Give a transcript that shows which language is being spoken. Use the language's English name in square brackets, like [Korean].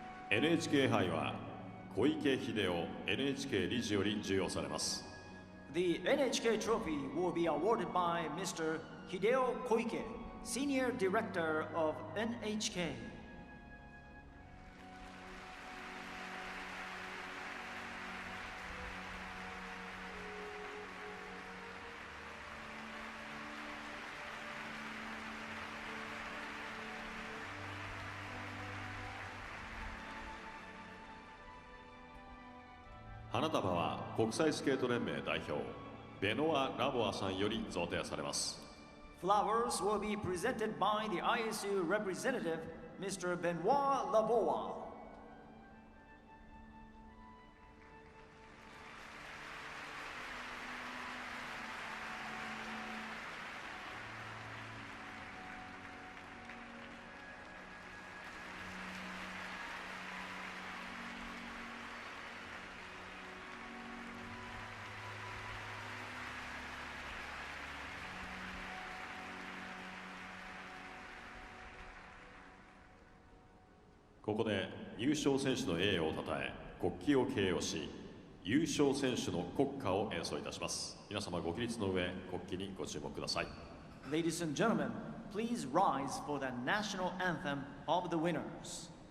[Japanese] NHK 杯は小池秀夫 NHK 理事より授与されます。 [English] The NHK trophy will be awarded by Mr. Hideo Koike, Senior Director of NHK. [Japanese] 「花束は国際スケート連盟代表ベノア・ラボアさんより贈呈されます。 [English] Flowers will be presented by the ISU representative, Mr. Benoit Lavoie. [Japanese] ここで優勝選手の栄誉をたたえ国旗を掲揚し優勝選手の国歌を演奏いたします。皆様ご起立の上国旗にご注目ください。 [English] Ladies and gentlemen, please rise for the national anthem of the winners.